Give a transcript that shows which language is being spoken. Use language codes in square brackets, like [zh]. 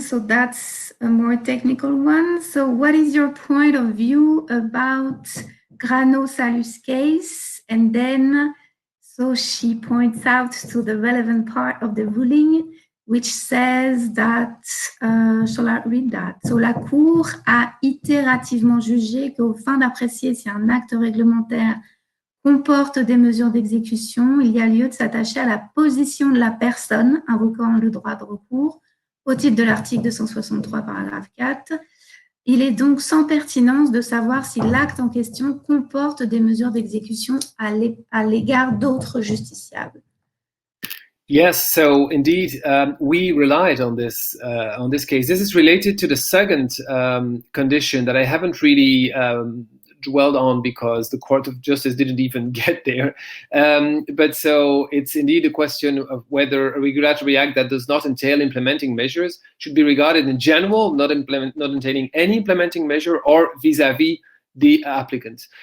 [en] So that's a more technical one. So what is your point of view about Grano-Salus case? And then, so she points out to the relevant part of the ruling, which says that, shall I read that? [fr] So, la Cour a itérativement jugé qu'aux fins d'apprécier si un acte réglementaire comporte des mesures d'exécution, il y a lieu de s'attacher à la position de la personne invoquant le droit de recours au titre de l'article 263, paragraphe 4. Il est donc sans pertinence de savoir si l'acte en question comporte des mesures d'exécution à l'égard d'autres justiciables. [en] Yes, so indeed, we relied on this case. This is related to the second condition that I haven't really dwelled on because the Court of Justice didn't even get there. But so it's indeed a question of whether a regulatory act that does not entail implementing measures should be regarded in general, not entailing any implementing measure, or vis-a-vis the applicant.